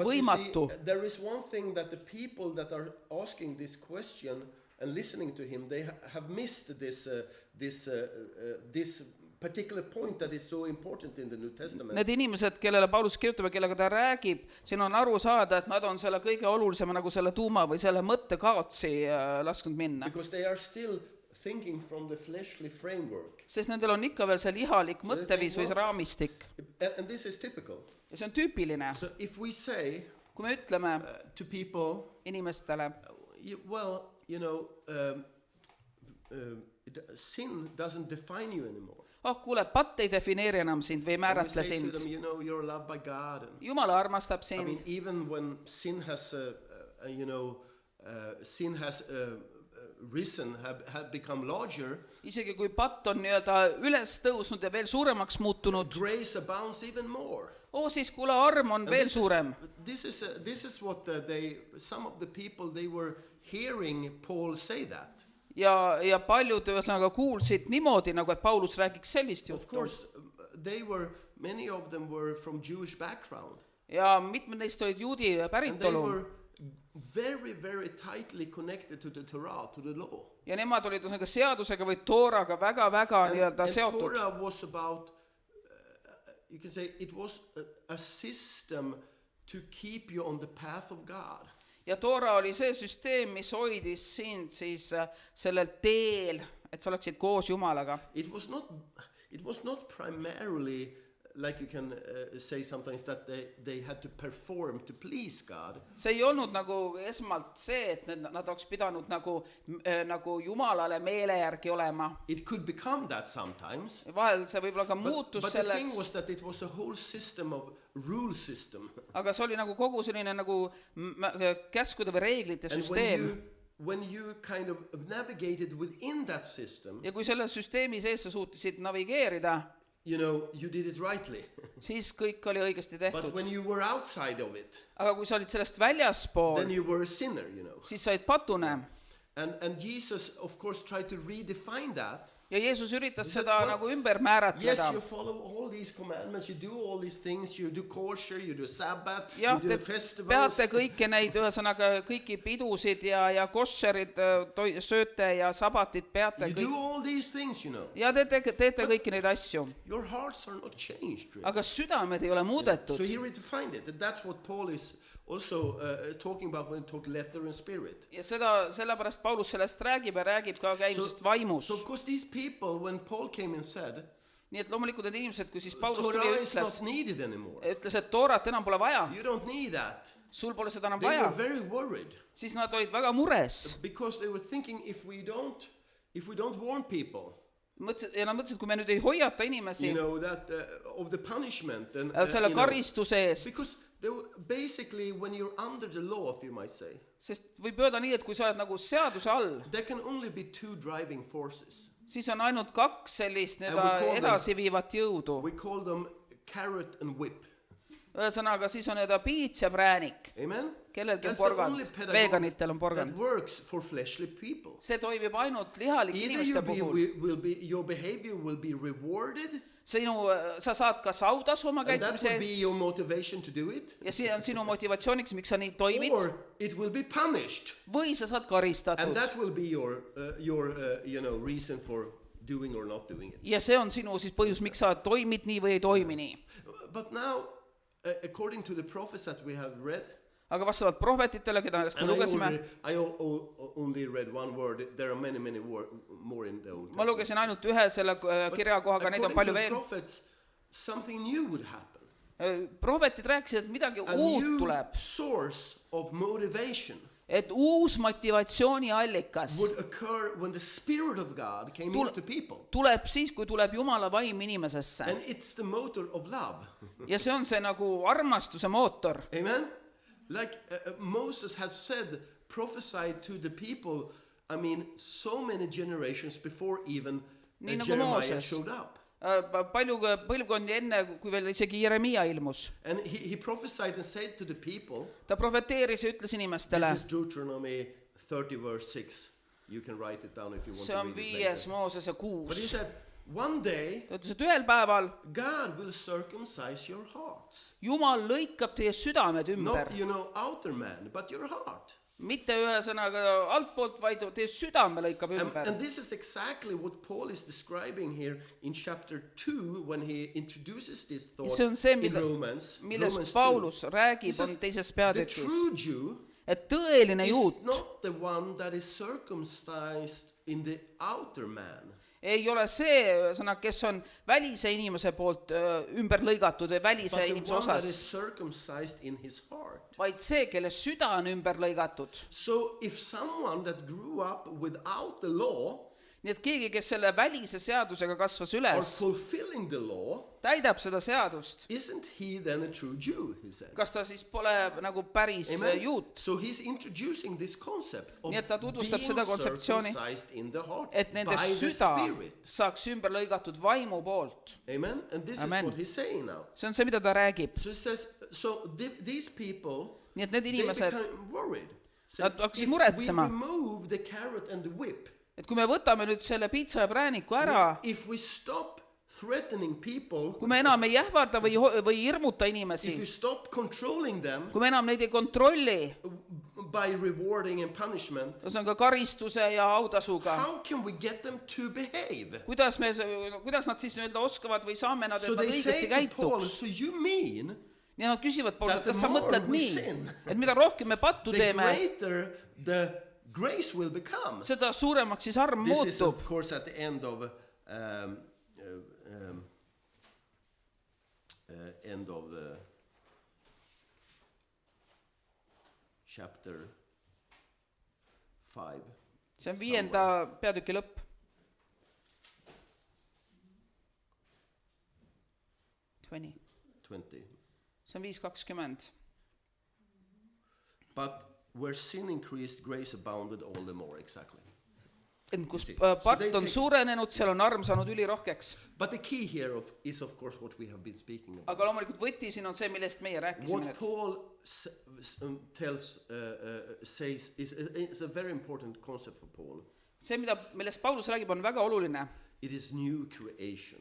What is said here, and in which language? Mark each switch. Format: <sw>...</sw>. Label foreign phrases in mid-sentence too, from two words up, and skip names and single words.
<en>But you</en> <et>võimatu.</et> <en>see, there is one thing that the people that are asking this question and listening to him, they have missed this particular point that is so important in the New Testament.</en> <et>Need inimesed, kellele Paulus kirjutab ja kellega ta räägib, siin on aru saada, et nad on selle kõige olulisema nagu selle tuuma või selle mõtte kaotsi lasknud minna.</et> <en>Because they are still thinking from the fleshly framework.</en> <et>Sest nendel on ikka veel see lihalik mõtteviis või see raamistik.</et> <en>And this is typical.</en> <et>Ja see on tüüpiline.</et> <en>So if we say</en> <et>Kui me ütleme</et> <en>to people,</en> <et>inimestele,</et> <en>sin doesn't define you anymore.</en> <et>kuule, patt ei defineeri enam sind või ei</et> <en>And we</en> <et>määratle</et> <en>say to</en> <et>sind.</et> <en>them, you're loved by God. And,</en> <et>Jumal armastab</et> <en>I mean,</en> <et>sind.</et> <en>even when sin has, risen, have become larger,</en> <et>Isegi kui patt on nii-öelda üles tõusnud ja veel suuremaks muutunud,</et> <en>grace abounds even more.</en> <et>siis kuule, arm on</et> <en>And</en> <et>veel suurem.</et> <en>This is what some of the people, they were hearing Paul say that.</en> <et>Ja paljud ühesõnaga kuulsid niimoodi, nagu et Paulus räägiks sellist</et> <en>Of</en> <et>juttu.</et> <en>course, many of them were from Jewish background.</en> <et>Ja mitmed neist olid juudi</et> <en>And they</en> <et>päritolu.</et> <en>were very, very tightly connected to the Torah, to the law.</en> <et>Ja nemad olid ühesõnaga seadusega või tooraga väga-väga nii-öelda</et> <en>And</en> <et>seotud.</et> <en>Torah was about, you can say, it was a system to keep you on the path of God.</en> <et>Ja toora oli see süsteem, mis hoidis sind siis sellel teel, et sa oleksid koos Jumalaga.</et> <en>It was not primarily, like you can say sometimes, that they had to perform to please God.</en> <et>See ei olnud nagu esmalt see, et nad oleks pidanud nagu Jumalale meele järgi olema.</et> <en>It could become that sometimes.</en> <et>Vahel see võib-olla ka muutus</et> <en>But the thing</en> <et>selleks,</et> <en>was that it was a whole system of rule system.</en> <et>aga see oli nagu kogu selline nagu käskude või reeglite</et> <en>And</en> <et>süsteem.</et> <en>when you kind of navigated within that system,</en> <et>Ja kui selle süsteemi sees sa suutisid navigeerida,</et> <en>you did it rightly.</en> <et>siis kõik oli õigesti</et> <en>But</en> <et>tehtud.</et> <en>when you were outside of it,</en> <et>Aga kui sa olid sellest</et> <en>then</en> <et>väljaspool,</et> <en>you were a sinner,</en> <et>siis sa olid patune.</et> <en>And Jesus, of course, tried to redefine that.</en> <et>Ja Jeesus üritas</et> <en>He said,</en> <et>seda</et> <en>well,</en> <et>nagu ümber</et> <en>Yes,</en> <et>määratleda.</et> <en>you follow all these commandments, you do all these things, you do kosher, you do Sabbath,</en> <et>Jah,</et> <en>you</en> <et>te</et> <en>do festivals.</en> <et>peate kõiki neid, ühesõnaga kõiki pidusid ja koššerid sööte ja sabatid peate</et> <en>You</en> <et>kõik.</et> <en>do all these things,</en> <et>Ja te teete kõiki neid asju.</et> <en>Your hearts are not changed, really.</en> <et>Aga südamed ei ole muudetud.</et> <en>So he redefined it, and that's what Paul is also talking about when he talks letter and spirit.</en> <et>Ja sellepärast Paulus sellest räägib ja räägib ka käimisest vaimus.</et> <en>So of course these people, when Paul came and said,</en> <et>Nii et loomulikult need inimesed, kui siis Paulus tuli</et> <en>Torah</en> <et>ja</et> <en>is not needed anymore.</en> <et>ütles, et toorat enam pole vaja,</et> <en>You don't need that.</en> <et>sul pole seda enam</et> <en>They were</en> <et>vaja,</et> <en>very worried</en> <et>siis nad olid väga mures.</et> <en>because they were thinking if we don't warn people,</en> <et>Ja nad mõtlesid, kui me nüüd ei hoiata inimesi</et> <en>that of the punishment and</en> <et>selle karistuse eest,</et> <en>because Basically, when you're under the law, if you might say,</en> <et>sest võib öelda nii, et kui sa oled nagu seaduse all,</et> <en>there can only be two driving forces.</en> <et>siis on ainult kaks sellist</et> <en>And we call them-</en> <et>edasiviivat jõudu.</et> <en>We call them carrot and whip.</en> <et>Ühesõnaga, siis on piits ja präänik.</et> <en>Amen?</en> <et>Kellelgi on</et> <en>That's the only</en> <et>porgand,</et> <en>pedagogy</en> <et>veganitel on</et> <en>that</en> <et>porgand.</et> <en>works for fleshly people.</en> <et>See toimib ainult lihalike</et> <en>Either</en> <et>inimeste puhul.</et> <en>your behavior will be rewarded,</en> <et>Sa saad kas autasu oma</et> <en>and that</en> <et>käitumise</et> <en>will be</en> <et>eest</et> <en>your motivation to do it,</en> <et>ja see on sinu motivatsiooniks, miks sa nii toimid,</et> <en>or it will be punished,</en> <et>või sa saad</et> <en>and</en> <et>karistatud.</et> <en>that will be your reason for doing or not doing it.</en> <et>Ja see on sinu siis põhjus, miks sa toimid nii või ei toimi nii.</et> <en>But now, according to the prophets that we have read,</en> <et>Aga vastavalt prohvetitele, keda me</et> <en>and</en> <et>lugesime,</et> <en>I only read one word. There are many more in the Old</en> <et>ma</et> <en>Testament.</en> <et>lugesin ainult ühe selle kirja koha, aga neid on</et> <en>According</en> <et>palju</et> <en>to the</en> <et>veel.</et> <en>prophets, something new would happen.</en> <et>Prohvetid rääkisid, et midagi</et> <en>A</en> <et>uut</et> <en>new</en> <et>tuleb,</et> <en>source of motivation</en> <et>et uus motivatsiooniallikas</et> <en>would occur when the Spirit of God came into people.</en> <et>tuleb siis, kui tuleb Jumala vaim inimesesse.</et> <en>And it's the motor of love.</en> <et>Ja see on see nagu armastuse mootor.</et> <en>Amen? Like Moses has said, prophesied to the people, I mean, so many generations before even</en> <et>Nii nagu</et> <en>Jeremiah</en> <et>Mooses.</et> <en>showed up.</en> <et>Palju põlvkondi enne, kui veel isegi Jeremia ilmus.</et> <en>And he prophesied and said to the people,</en> <et>Ta profeteeris ja ütles inimestele,</et> <en>this is Deuteronomy 30 verse 6. You can write it down if you want</en> <et>see</et> <en>to</en> <et>on</et> <en>read it</en> <et>5.</et> <en>later.</en> <et>Moosese</et> <en>But he</en> <et>6.</et> <en>said, one day</en> <et>Ta ütles, et ühel päeval</et> <en>God will circumcise your hearts.</en> <et>Jumal lõikab teie südamed ümber.</et> <en>Not, outer man, but your heart.</en> <et>Mitte ühesõnaga altpoolt, vaid teie südame lõikab</et> <en>And</en> <et>ümber.</et> <en>this is exactly what Paul is describing here in chapter 2 when he introduces this thought</en> <et>See on see,</et> <en>in</en> <et>mida-</et> <en>Romans.</en> <et>Millest</et> <en>Romans 2.</en> <et>Paulus</et> <en>He</en> <et>räägib,</et> <en>says,</en> <et>on teises</et> <en>the</en> <et>peatükis.</et> <en>true Jew</en> <et>Et tõeline</et> <en>is</en> <et>juut</et> <en>not the one that is circumcised in the outer man,</en> <et>ei ole see, ühesõnaga, kes on välise inimese poolt ümber lõigatud või</et> <en>but</en> <et>välise</et> <en>the</en> <et>inimese</et> <en>one that</en> <et>osas,</et> <en>is circumcised in his heart.</en> <et>vaid see, kelle süda on ümber lõigatud.</et> <en>So if someone that grew up without the law</en> <et>Nii et keegi, kes selle välise seadusega kasvas</et> <en>or</en> <et>üles,</et> <en>fulfilling the law,</en> <et>täidab seda seadust,</et> <en>isn't he then a true Jew, he said.</en> <et>kas ta siis pole nagu päris</et> <en>Amen.</en> <et>juut?</et> <en>So he's introducing this concept of</en> <et>Nii et ta tutvustab</et> <en>being</en> <et>seda kontseptsiooni,</et> <en>circumcised in the heart</en> <et>et nende</et> <en>by the</en> <et>süda</et> <en>Spirit.</en> <et>saaks ümber lõigatud vaimu poolt.</et> <en>Amen. And this</en> <et>Amen.</et> <en>is what he's saying now.</en> <et>See on see, mida ta räägib.</et> <en>So he says, these people,</en> <et>Nii et need</et> <en>they</en> <et>inimesed,</et> <en>become worried.</en> <et>Nad hakkasid</et> <en>if we</en> <et>muretsema.</et> <en>remove the carrot and the whip,</en> <et>et kui me võtame nüüd selle piitsa ja prääniku ära,</et> <en>if we stop threatening people,</en> <et>kui me enam ei ähvarda või hirmuta</et> <en>if</en> <et>inimesi,</et> <en>we stop controlling them</en> <et>kui me enam neid ei kontrolli,</et> <en>by rewarding and punishment,</en> <et>ühesõnaga karistuse ja autasuga,</et> <en>how can we get them to behave?</en> <et>kuidas nad siis nii-öelda oskavad või saame nad,</et> <en>So</en> <et>et nad</et> <en>they say</en> <et>õigesti</et> <en>to Paul,</en> <et>käituks?</et> <en>so you mean</en> <et>Ja nad küsivad Paulus,</et> <en>that</en> <et>et</et> <en>the</en> <et>kas sa</et> <en>more</en> <et>mõtled</et> <en>we</en> <et>nii,</et> <en>sin,</en> <et>et mida rohkem me pattu</et> <en>the</en> <et>teeme,</et> <en>greater the grace will become?</en> <et>seda suuremaks siis arm</et> <en>This is</en> <et>muutub.</et> <en>of course at the end of the chapter 5.</en> <et>See on 5. peatüki lõpp.</et> <en>20.</en> <et>See on 5:20.</et> <en>But where sin increased, grace abounded all the more, exactly.</en> <et>Et kus</et> <en>So</en> <et>patt</et> <en>they</en> <et>on</et> <en>take-</en> <et>suurenenud, seal on arm saanud ülirohkeks.</et> <en>But the key here is of course what we have been speaking about.</en> <et>Aga loomulikult võti siin on see, millest meie rääkisime.</et> <en>What Paul says is a very important concept for Paul.</en> <et>See, millest Paulus räägib, on väga oluline.</et> <en>It is new creation.</en>